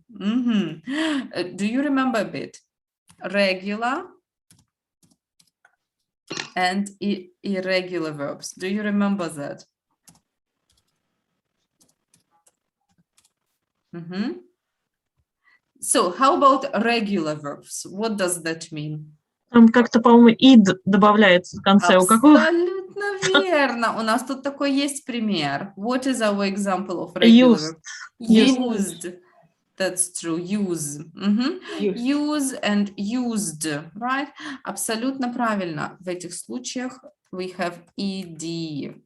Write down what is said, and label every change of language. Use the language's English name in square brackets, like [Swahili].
[English] Do you remember a bit? Regular and irregular verbs. Do you remember that? So how about regular verbs? What does that mean? [Russian] Там как-то, по-моему, id добавляется в конце. У какого? Абсолютно верно. У нас тут такой есть пример. [English] What is our example of regular verb? Used. That's true. Use. Use and used. Right? [Russian] Абсолютно правильно. В этих случаях [English] we have ed.